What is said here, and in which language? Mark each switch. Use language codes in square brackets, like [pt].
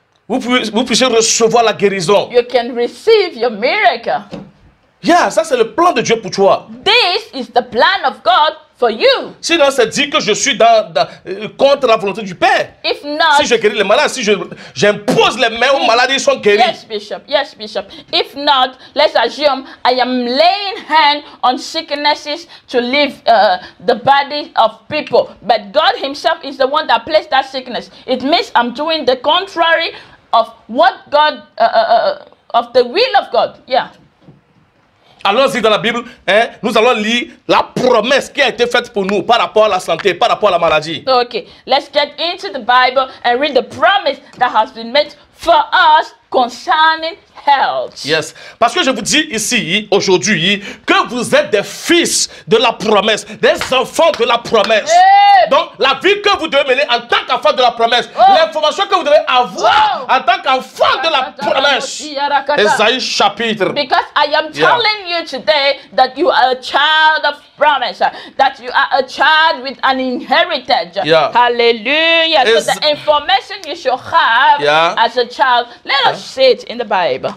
[fr] vous puissiez recevoir la guérison. [en] you can receive your miracle. [fr] Yeah, ça c'est le plan de Dieu pour toi. [en] This is the plan of God for you. [fr] Sinon, c'est dit que je suis contre la volonté du Père. [en] If not, [fr] Si je guéris les malades, si j'impose les mains aux malades, ils sont guéris. [en] yes, Bishop. Yes, Bishop. If not, let's assume I am laying hand on sicknesses to leave the body of people. But God himself is the one that placed that sickness. It means I'm doing the contrary of what God, of the will of God. Yeah. [fr] Allons-y dans la Bible, nous allons lire la promesse qui a été faite pour nous par rapport à la santé, par rapport à la maladie. [en] Okay, let's get into the Bible and read the promise that has been made for us concerning health. Yes. [fr] Parce que je vous dis ici, aujourd'hui, que vous êtes des fils de la promesse, des enfants de la promesse. [en] Hey. [fr] Donc, la vie que vous devez mener en tant qu'enfant de la promesse, l'information que vous devez avoir en tant qu'enfant de la promesse. Ésaïe chapitre. [en] Because I am telling you today that you are a child of promise, that you are a child with an inheritance. Yeah. Hallelujah. So the information you should have as a child, let us see it in the Bible.